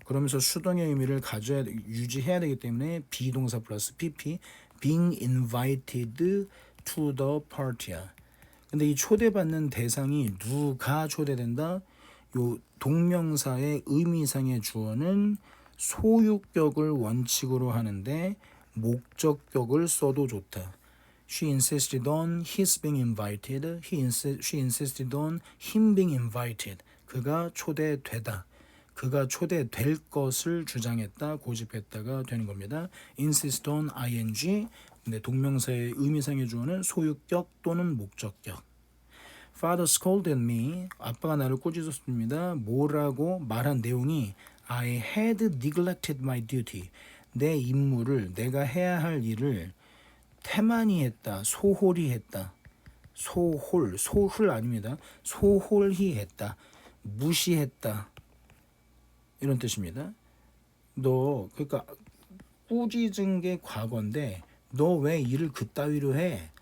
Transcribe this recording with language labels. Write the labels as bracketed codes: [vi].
[ko] 그러면서 수동의 의미를 유지해야 되기 때문에 비동사 플러스 pp, [en] being invited to the party야. [ko] 근데 이 초대받는 대상이 누가 초대된다? 요 동명사의 의미상의 주어는 소유격을 원칙으로 하는데 목적격을 써도 좋다. [en] She insisted on his being invited. She insisted on him being invited. [ko] 그가 초대되다. 그가 초대될 것을 주장했다, 고집했다가 되는 겁니다. [en] insist on ing. [ko] 근데 동명사의 의미상의 주어는 소유격 또는 목적격. [en] Father scolded me. [ko] 아빠가 나를 꾸짖었습니다. [en] 뭐라고 말한 내용이 I had neglected my duty. [ko] 내 임무를, 내가 해야 할 일을 태만히 했다, 소홀히 했다. 소홀 아닙니다. 소홀히 했다, 무시했다 이런 뜻입니다. 너 그러니까 꾸짖은 게 과거인데 너 왜 일을 그따위로 해?